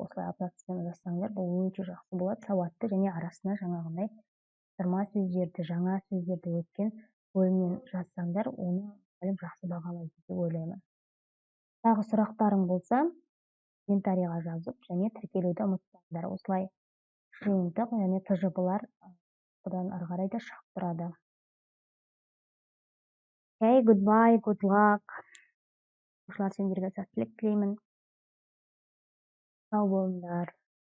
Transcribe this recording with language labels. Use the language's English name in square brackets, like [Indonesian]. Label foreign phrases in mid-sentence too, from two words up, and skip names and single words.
[Kazakh] Осылай абзацпен жазсаңдар, бұл өте жақсы болады. Сауатты және арасына жаңағындай сырма сөздерді, жаңа сөздерді өткен бөлімнен жазсаңдар, оны жақсы бағалайды деп ойлаймын. Тағы сұрақтарың болса, комментарийға жазып және тіркелуді ұмытпаңдар. Осылай жиынтық және тжб-лар бұдан ары қарай да шығып тұрады. [English] Okay, goodbye, good luck. [Kazakh] Оқушылар, сендерге сәттілік тілеймін. Сау болыңдар.